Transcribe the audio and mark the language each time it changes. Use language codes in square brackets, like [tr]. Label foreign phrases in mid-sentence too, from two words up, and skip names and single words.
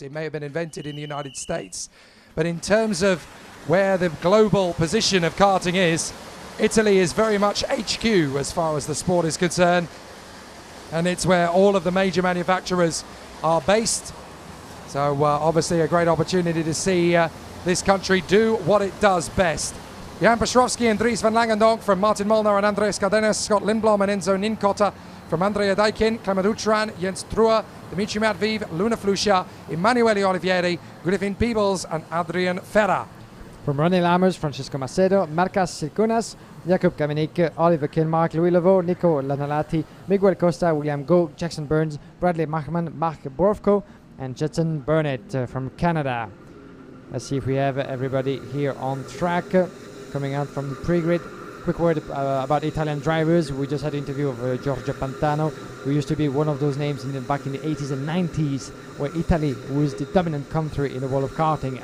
[en] It may have been invented in the United States, but in terms of where the global position of karting is, Italy is very much HQ as far as the sport is concerned, and it's where all of the major manufacturers are based. So obviously a great opportunity to see this country do what it does best. Jan Pestrovsky and Dries van Langendonk from Martin Molnar and Andreas Cardenas, Scott Lindblom and Enzo Ninkotta from Andrea Daikin, Clement Utran, Jens Truer, Dimitri Matviv, Luna Flusha, Emanuele Olivieri, Griffin Peebles and Adrian Ferra. From Ronnie Lammers, Francesco Macedo, Marcas Silcunas, Jakub Kamenik, Oliver Kinmark, Louis Laveau, Nico Lanalati, Miguel Costa, William Go, Jackson Burns, Bradley Machman, Mark Borfko and Jetson Burnett from Canada. Let's see if we have everybody here on track. Coming out from the pre-grid. Quick word about Italian drivers. We just had an interview of Giorgio Pantano, who used to be one of those names back in the 80s and 90s, where Italy was the dominant country in the world of karting.